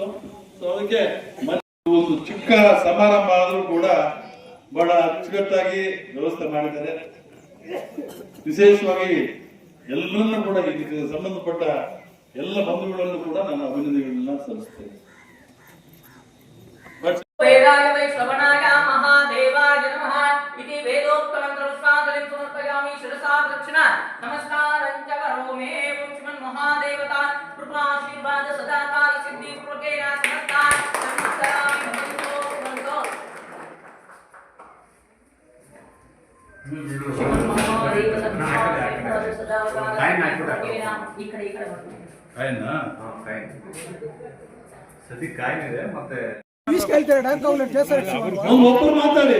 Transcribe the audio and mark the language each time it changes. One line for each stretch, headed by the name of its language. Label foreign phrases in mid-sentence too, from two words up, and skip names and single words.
Kannada: ಸೊ ಅದಕ್ಕೆ ಒಂದು ಚಿಕ್ಕ ಸಮಾರಂಭ ಆದ್ರೂ ಕೂಡ ಬಹಳ ಅಚ್ಚುಕಟ್ಟಾಗಿ ವ್ಯವಸ್ಥೆ ಮಾಡಿದ್ದಾರೆ. ವಿಶೇಷವಾಗಿ ಎಲ್ಲರನ್ನೂ ಕೂಡ ಇದಕ್ಕೆ ಸಂಬಂಧಪಟ್ಟ ಎಲ್ಲ ಬಂಧುಗಳನ್ನು ಕೂಡ ನಾನು ಅಭಿನಂದನೆಗಳನ್ನ ಸಲ್ಲಿಸ್ತೇನೆ.
Sanskrit: वेदाय वै श्रवणाय महादेवाय नमः इति वेदोक्तमन्त्रपुष्पाञ्जलिं समर्पयामि शिरसा दक्षिणा नमस्कारं च करोमि ओं श्रीमन् महादेवता कृपाशीर्वाद सदाकाल सिद्धि पूर्वकेन समस्तान् नमस्कारामि भवन्तो
Kannada: ಸದ್ಯ ಕಾಯಿದೆ ಮತ್ತೆ ಮಾತಾಡಿ